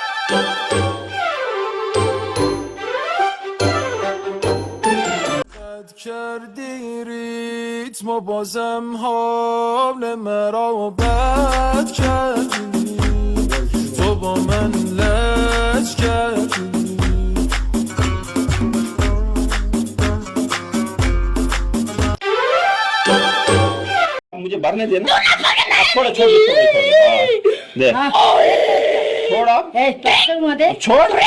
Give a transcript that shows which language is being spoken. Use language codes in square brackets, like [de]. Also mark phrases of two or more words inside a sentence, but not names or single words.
[fa] کردی ریتم و بازم حال مرا بد کردی، تو با من لج کردی. [hi] मुझे भरने देना थोड़ा छोड़ दे थोड़ा छोड़